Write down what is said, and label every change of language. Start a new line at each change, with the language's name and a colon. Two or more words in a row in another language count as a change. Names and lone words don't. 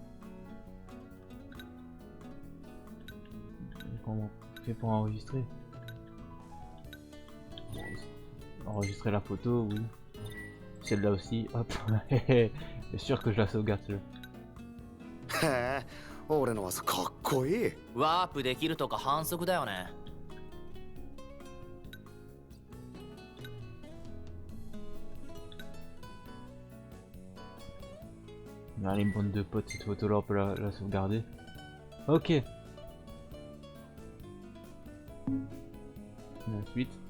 French: Comment on fait pour enregistrer? Enregistrer la photo, oui. Celle-là aussi, hop. C'est sûr que je la sauvegarde celle-là.
Japanese: 俺のはかっこいい。ワープできるとか反則だよね。
French: Allez, une bande de potes, cette photo-là, on peut la sauvegarder. Ok. La suite.